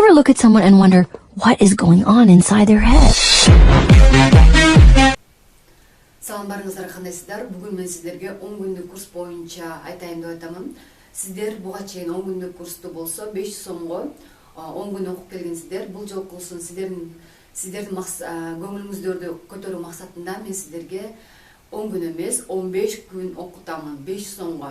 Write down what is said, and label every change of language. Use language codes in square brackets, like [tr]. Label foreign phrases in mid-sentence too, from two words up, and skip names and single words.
[en] look at someone and wonder what is going on inside their head? [ky] Салам барыңыздар, кандайсыздар? Бүгүн мен сиздерге 10 күндүк курс боюнча айтайын деп атамын. Сиздер буга чейин 10 күндүк курсту болсо 500 сомго 10 күн окуп келгенсиздер. Бул жолкусун сиздердин көңүлүңүздөрдү көтөрүү максатында мен сиздерге 10 күн эмес, 15 күн окутамын 500 сомго.